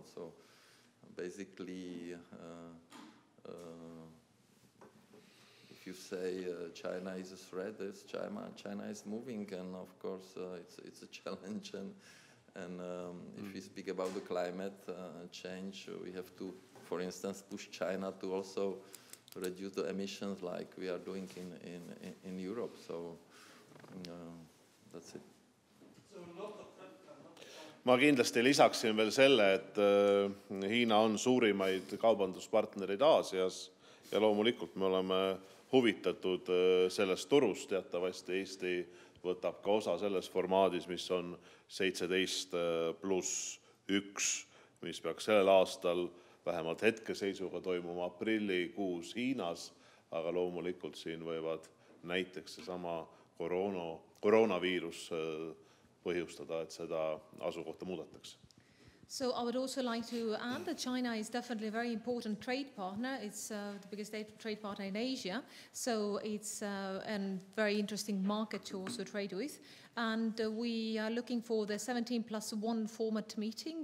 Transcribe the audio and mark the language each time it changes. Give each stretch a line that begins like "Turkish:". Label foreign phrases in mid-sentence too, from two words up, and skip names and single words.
English: So basically, if you say China is a threat, China is moving, and of course it's a challenge. And if we speak about the climate change, we have to, for instance, push China to also reduce the emissions like we are doing in Europe. So that's it.
Estonian: Ma kindlasti lisaksin veel selle, et Hiina on suurimaid kaubanduspartnerid Aasias ja loomulikult me oleme huvitatud sellest turust. Teatavasti Eesti võtab ka osa selles formaadis, mis on 17+1, mis peaks sellel aastal vähemalt hetkeseisuga toimuma aprillikuus Hiinas, aga loomulikult siin võivad näiteks seesama koroonaviirus põhjustada, et seda asukohta muudetakse.
English: So I would also like to add that China is definitely a very important trade partner. It's the biggest trade partner in Asia, so it's a very interesting market to also trade with. And we are looking for the 17+1 format meeting.